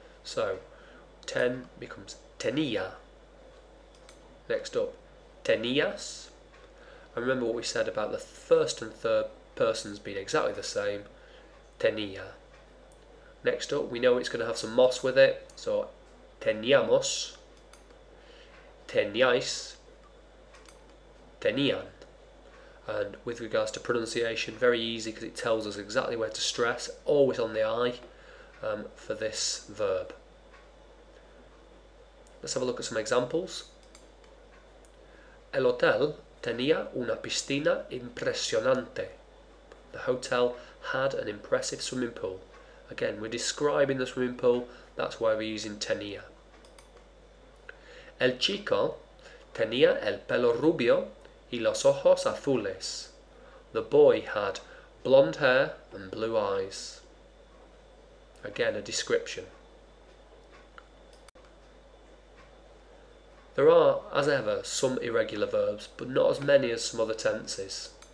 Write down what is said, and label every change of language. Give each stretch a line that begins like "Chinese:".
English: So, ten becomes tenía. Next up, tenías. And remember what we said about the first and third persons being exactly the same. Tenía. Next up, we know it's going to have some mos with it. So, teníamos, teníais, tenían. And with regards to pronunciation, very easy because it tells us exactly where to stress, always on the I for this verb. Let's have a look at some examples.
Spanish: El hotel tenía una piscina impresionante.
English: The hotel had an impressive swimming pool. Again, we're describing the swimming pool, that's why we're using tenía.
Spanish: El chico tenía el pelo rubio y los ojos azules.
English: The boy had blonde hair and blue eyes. Again, a description. There are, as ever, some irregular verbs, but not as many as some other tenses.